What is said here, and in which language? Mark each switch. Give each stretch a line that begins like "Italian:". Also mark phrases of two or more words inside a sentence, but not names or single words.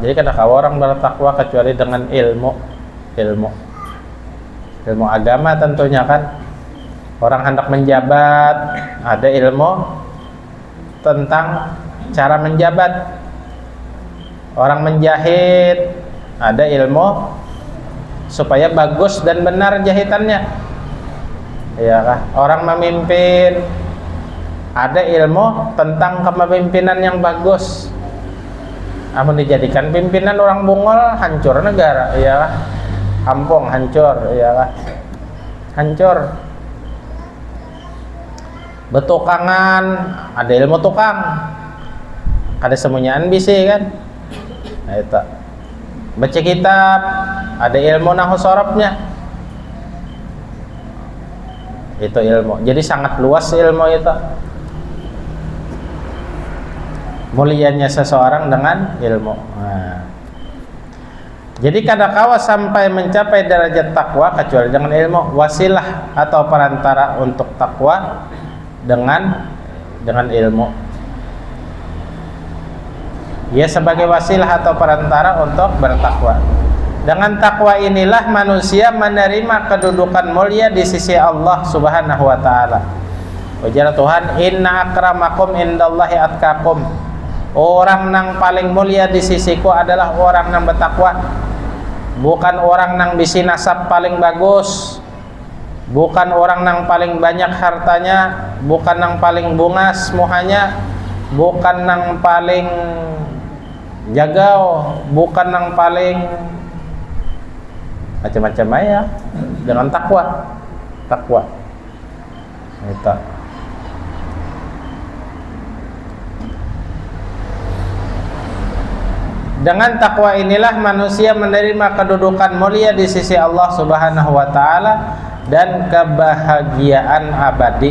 Banjar: Jadi kada kawa orang bertakwa kecuali dengan ilmu agama tentunya kan.
Indonesian: Orang hendak menjabat, ada ilmu tentang cara menjabat. Orang menjahit, ada ilmu supaya bagus dan benar jahitannya.
Banjar: Ya kah?
Indonesian: Orang memimpin, ada ilmu tentang kepemimpinan yang bagus.
Banjar: Amun dijadikan pimpinan orang bungol, hancur negara, ya kah? Kampung hancur, ya kah? Hancur. Betukangan, ada ilmu tukang, ada semunyaan bisi kan.
Indonesian: Nah itu. Baca kitab, ada ilmu nahu sorobnya. Itu ilmu. Jadi sangat luas ilmu itu. Mulianya seseorang dengan ilmu. Nah.
Banjar: Jadi kadakawa sampai mencapai derajat takwa kecuali dengan ilmu.
Indonesian: Wasilah atau perantara untuk takwa dengan ilmu. Ia sebagai wasilah atau perantara untuk bertakwa. Dengan takwa inilah manusia menerima kedudukan mulia di sisi Allah
Arabic: Subhanahu wa taala.
Banjar: Ujar Tuhan,
Arabic: "Inna akramakum indallahi atqakum."
Banjar: Orang nang paling mulia di sisiku adalah orang nang bertakwa. Bukan orang nang bisi nasab paling bagus. Bukan orang nang paling banyak hartanya, bukan nang paling bungas muhanya, bukan nang paling jagau, bukan nang paling macam-macam ya.
Indonesian: Dengan takwa. Itu. Dengan takwa inilah manusia menerima kedudukan mulia di sisi Allah
Arabic: Subhanahu wa taala
Indonesian: dan kebahagiaan abadi.